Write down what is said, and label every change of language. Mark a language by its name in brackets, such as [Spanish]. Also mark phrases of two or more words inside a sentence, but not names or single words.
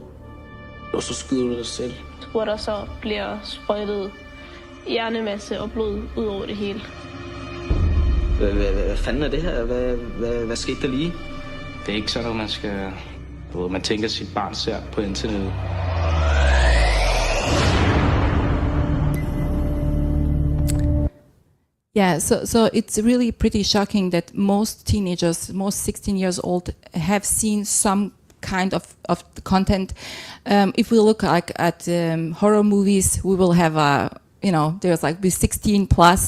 [Danish] Og så skyder du dig selv. Hvor der så bliver sprøjtet hjernemasse og blod ud over det hele. Hvad fanden er det her? Hvad skete der lige? Det er ikke sådan, at man skal... Man tænker, at sit barn ser på internettet. [English] Yeah, so it's really pretty shocking that most teenagers, most 16 years old, have seen some kind of content. If we look like at horror movies, we will have there's like be 16 plus.